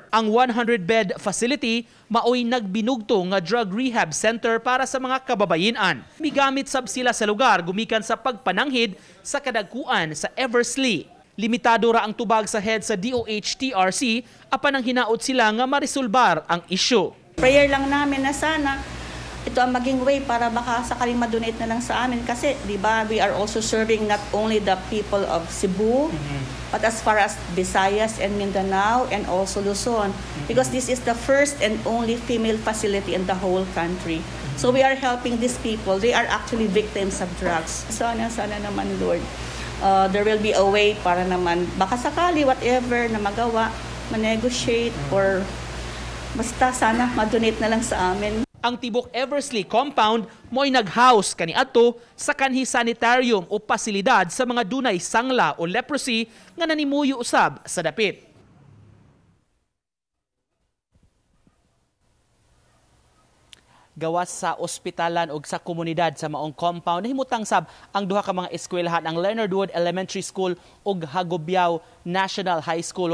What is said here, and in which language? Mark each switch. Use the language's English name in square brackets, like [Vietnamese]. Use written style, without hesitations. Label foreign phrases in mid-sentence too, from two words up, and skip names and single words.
[Cebuano] Ang 100-bed facility maoy nagbinugto nga drug rehab center para sa mga kababayenan. Migamit sab sila sa lugar gumikan sa pagpananghid sa kadagkuan sa Eversley. Limitado ra ang tubag sa head sa DOH-TRC apan ang hinaot sila nga marisolbar ang issue. [English] Prayer [Filipino] lang namin na sana ito ang maging way para baka sakaling ma-donate na lang sa amin kasi di ba [English] we are also serving not only the people of Cebu but as far as Visayas and Mindanao and also Luzon because this is the first and only female facility in the whole country. So we are helping these people. They are actually victims of drugs. [Filipino] Sana naman Lord. [English] There will be a way [Filipino] para naman baka sakali whatever na magawa, ma-negotiate or basta sana ma-donate na lang sa amin. [Cebuano] Ang tibok Eversley compound mo'y nag-house kaniadto sa kanhi sanitarium o pasilidad sa mga dunay sangla o leprosy nga nanimuyo usab sa dapit. Gawas sa ospitalan ug sa komunidad sa maong compound nahimutang sab ang duha ka mga eskwelahan ang Leonard Wood Elementary School ug Hagobiao National High School.